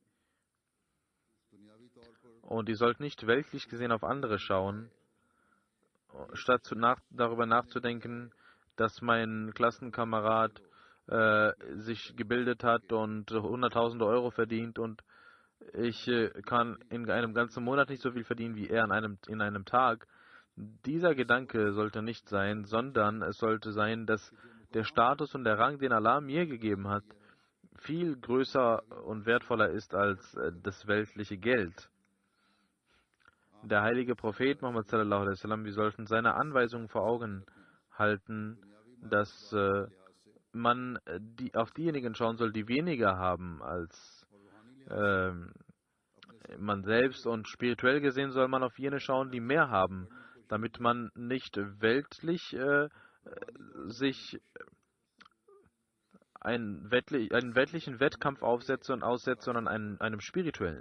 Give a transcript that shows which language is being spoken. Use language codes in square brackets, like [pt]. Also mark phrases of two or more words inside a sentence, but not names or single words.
[de] und die sollten nicht weltlich gesehen auf andere schauen, statt darüber nachzudenken, dass mein Klassenkamerad sich gebildet hat und Hunderttausende Euro verdient und ich kann in einem ganzen Monat nicht so viel verdienen wie er in einem Tag. Dieser Gedanke sollte nicht sein, sondern es sollte sein, dass der Status und der Rang, den Allah mir gegeben hat, viel größer und wertvoller ist als das weltliche Geld. Der heilige Prophet Muhammad [ar] صلى الله عليه وسلم, [de] wir sollten seine Anweisungen vor Augen halten, dass man auf diejenigen schauen soll, die weniger haben als man selbst, und spirituell gesehen soll man auf jene schauen, die mehr haben, damit man nicht weltlich sich einen weltlichen Wettkampf aufsetzt und aussetzt, sondern einem spirituellen.